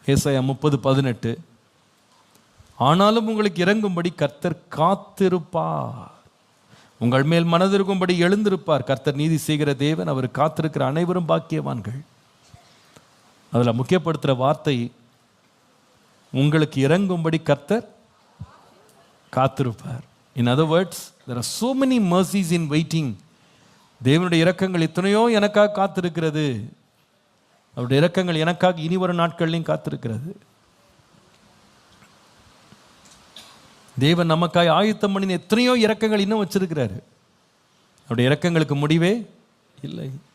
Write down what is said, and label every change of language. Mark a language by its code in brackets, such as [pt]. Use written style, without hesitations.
[ta] ஏசாயா 30:18, ஆனாலும் உங்களுக்கு இறங்கும்படி கர்த்தர் காத்திருப்பார், உங்கள் மேல் மனதிருக்கும்படி எழுந்திருப்பார். கர்த்தர் நீதி செய்கிற தேவன், அவர் காத்திருக்கிற அனைவரும் பாக்கியவான்கள். அதில் முக்கியப்படுத்துகிற வார்த்தை, உங்களுக்கு இறங்கும்படி கர்த்தர் காத்திருப்பார். [en] In other words, there are so many mercies in waiting. [ta] தேவனுடைய இரக்கங்கள் எத்தனையோ எனக்காக காத்திருக்கிறது. அவருடைய இரக்கங்கள் எனக்காக இனி வரும் நாட்கள்லையும் காத்திருக்கிறது. தேவன் நமக்காய் ஆயத்தம் பண்ணின எத்தனையோ இரக்கங்கள் இன்னும் வச்சிருக்கிறாரு. அவருடைய இரக்கங்களுக்கு முடிவே இல்லை.